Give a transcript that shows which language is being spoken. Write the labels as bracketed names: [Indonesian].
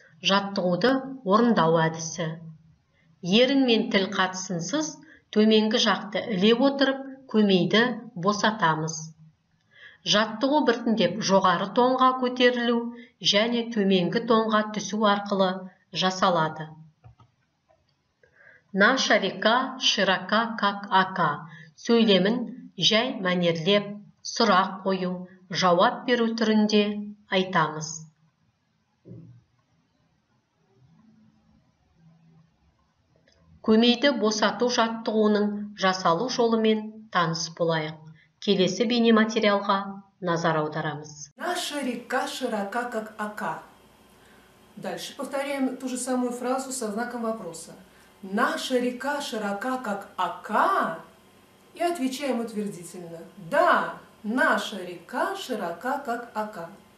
[Kazakh] Жаттығуды орындау әдісі. Ерін мен тіл қатысынсыз төменгі жақты іле отырып, көмейді босатамыз. Жаттығу біртіндеп жоғары тонға көтерілу және төменгі тонға түсу арқылы жасалады. [Russian] Наша река широка, как ока. [Kazakh] Сөйлемін жай мәнерлеп, сұрақ қою, жауап беру түрінде айтамыз. Көмейді босату жаттығуының жасалу жолымен таныс болайық. Келесі бейнематериалға назар аударамыз. [Russian] Наша река широка, как ока. Дальше повторяем ту же самую фразу со знаком вопроса. Наша река широка, как ока. И отвечаем утвердительно. Да, наша река широка, как ока.